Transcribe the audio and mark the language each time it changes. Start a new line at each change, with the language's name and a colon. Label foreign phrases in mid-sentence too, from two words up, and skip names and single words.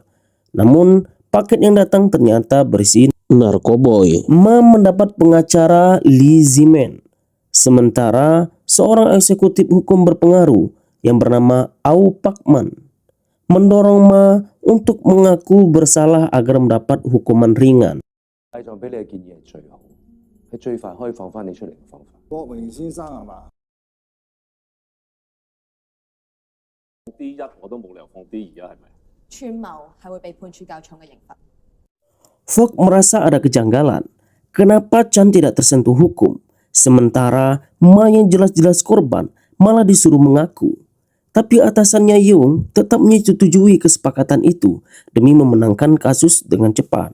Indonesian: Namun, paket yang datang ternyata berisi narkoboy. Ma mendapat pengacara Lee Zimen. Sementara, seorang eksekutif hukum berpengaruh yang bernama Aupakman mendorong Ma untuk mengaku bersalah agar mendapat hukuman ringan.
Cantonese: 串謀係會被判處較重嘅刑罰。
Indonesian: Fok merasa ada kejanggalan. Kenapa Chan tidak tersentuh hukum, sementara Ma yang jelas-jelas korban malah disuruh mengaku. Tapi atasannya Yung tetap menyetujui kesepakatan itu demi memenangkan kasus dengan cepat.